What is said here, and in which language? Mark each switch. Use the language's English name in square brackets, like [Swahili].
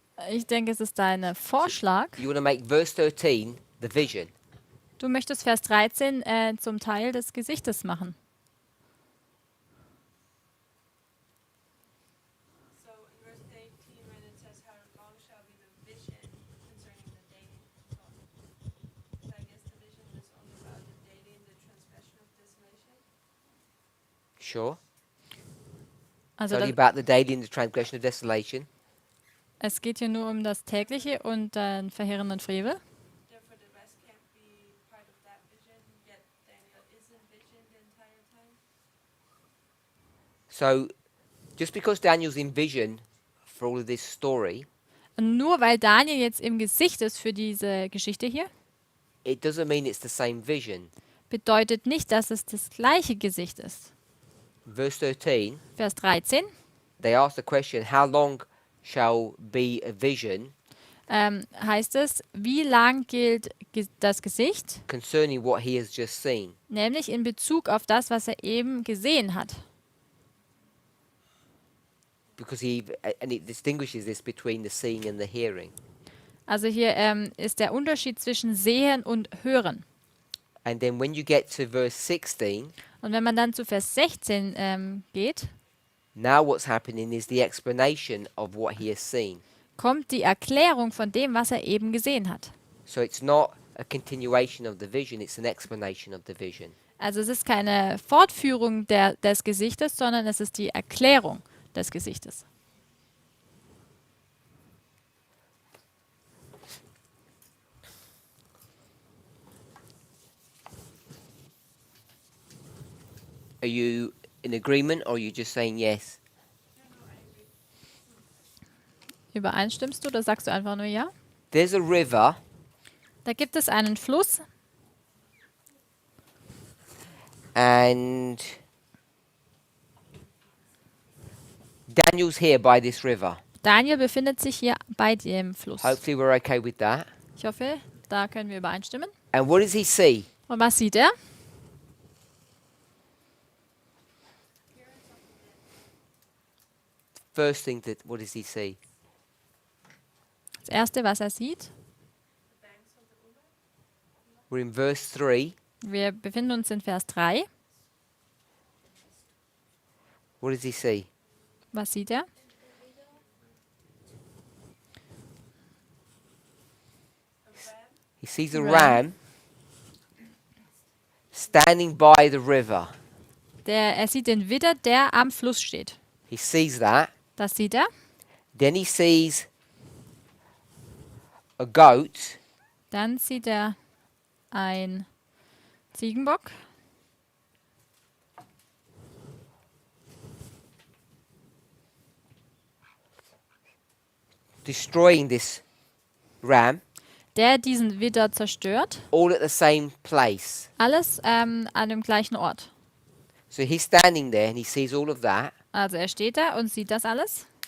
[German] Ich denke, es ist dein Vorschlag. [English] You want to make verse 13 the vision. [German] Du möchtest Vers 13 zum Teil des Gesichtes machen. [English] So in verse 18, when it says, "How long shall be the vision concerning the dating?" So I guess the vision is only about the dating, the transgression of desolation. Sure. [German] Also [English] It's only [German] das, [English] about the daily and the transgression of desolation. [German] es geht hier nur um das tägliche und den verheerenden Frevel. [English] Therefore, the rest can't be part of that vision. Yet Daniel is in vision the entire time. So, just because Daniel's in vision for all of this story, [German] Und nur weil Daniel jetzt im Gesicht ist für diese Geschichte hier, [English] it doesn't mean it's the same vision. [German] bedeutet nicht, dass es das gleiche Gesicht ist. [English] Verse 13, [German] Vers 13 [English] they ask the question, how long shall be a vision [German] heißt es, wie lang gilt das Gesicht? [English] concerning what he has just seen? [German] Nämlich in Bezug auf das, was er eben gesehen hat. [English] Because and it distinguishes this between the seeing and the hearing. [German] Also hier ist der Unterschied zwischen Sehen und Hören. [English] And then when you get to verse 16, [German] Und wenn man dann zu Vers 16 geht, [English] now what's happening is the explanation of what he has seen. [German] kommt die Erklärung von dem, was er eben gesehen hat. [English] So it's not a continuation of the vision, it's an explanation of the vision. [German] Also es ist keine Fortführung des Gesichtes, sondern es ist die Erklärung des Gesichtes. [English] Are you in agreement or are you just saying yes? [German] Übereinstimmst du oder sagst du einfach nur ja? [English] There's a river [German] Da gibt es einen Fluss [English] and Daniel's here by this river. [German] Daniel befindet sich hier bei dem Fluss. [English] Hopefully we're okay with that. [German] Ich hoffe, da können wir übereinstimmen. [English] And what does he see? [German] Und was sieht er? [English] First thing what does he see? [German] Das Erste, was er sieht, [English] We're in verse 3. [German] wir befinden uns in Vers 3. [English] What does he see? [German] Was sieht er? [English] He sees a Ram. ram standing by the river. [German] Er sieht den Widder, der am Fluss steht. [English] He sees that. [German] Das sieht er. [English] Then he sees a goat. [German] Dann sieht er ein Ziegenbock. [English] Destroying this ram, [German] Der diesen Widder zerstört. [English] all at the same place. [German] Alles an dem gleichen Ort. [English] So he's standing there and he sees all of that. [German] Also er steht da und sieht das alles.